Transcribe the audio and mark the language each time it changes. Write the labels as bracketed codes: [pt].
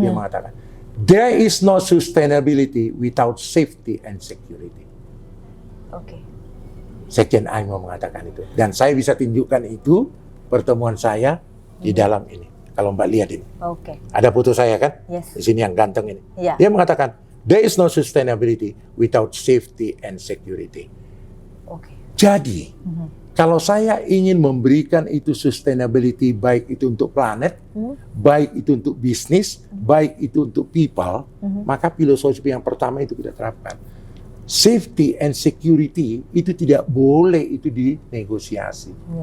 [id] Dia mengatakan, [en] there is no sustainability without safety and security. [id] Sekjen IMO mengatakan itu. Dan saya bisa tunjukkan itu pertemuan saya di dalam ini. Kalau Mbak lihat ini. Ada foto saya kan? Di sini yang ganteng ini. Dia mengatakan, [en] there is no sustainability without safety and security. [id] Jadi, kalau saya ingin memberikan itu sustainability, baik itu untuk planet, baik itu untuk bisnis, baik itu untuk people, maka filosofi yang pertama itu kita terapkan. Safety and security itu tidak boleh itu dinegosiasi.